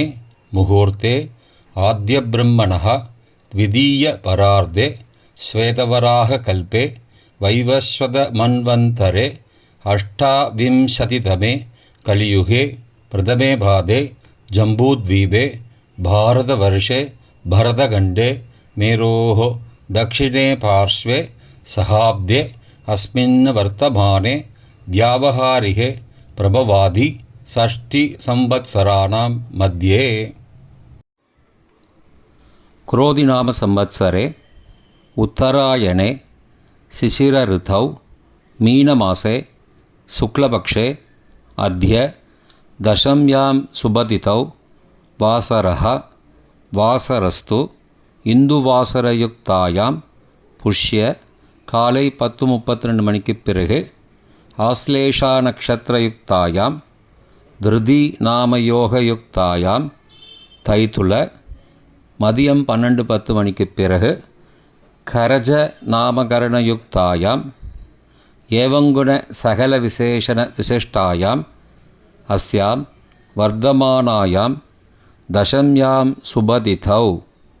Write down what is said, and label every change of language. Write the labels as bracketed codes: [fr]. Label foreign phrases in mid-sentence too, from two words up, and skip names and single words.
[sa] मुहूर्ते आद्य ब्रह्मणः द्वितीय परार्धे श्वेतवराह कल्पे वैवस्वत मन्वन्तरे अष्टाविंशतितमे कलियुगे प्रथमे पादे जम्बूद्वीपे भारतवर्षे भरतखण्डे மேரோः दक्षिणे पार्श्वे सहाब्दे अस्मिन् वर्तमाने व्यावहारिके प्रभवादि षष्टिसंवत्सराणां मध्ये. क्रोधिनाम संवत्सरे उत्तरायणे शिशिरऋतौ मीनमासे शुक्लपक्षे अद्य दशम्यां सुबतिथौ वासरः वासरस्तु इन्दुवासरयुक्तायां पुष्य காலை 10:32 [ta] மணிக்குப் பிறகு [sa] आश्लेषा नक्षत्रयुक्तायां धृति नामयोगयुक्तायां तैतिल [ta] மதியம் 12:10 மணிக்குப் பிறகு [sa] गरज नामकरणयुक्तायां एवंगुण सकल विशेषण विशिष्टायां अस्यां वर्तमानायां दशम्यां शुभतिथौ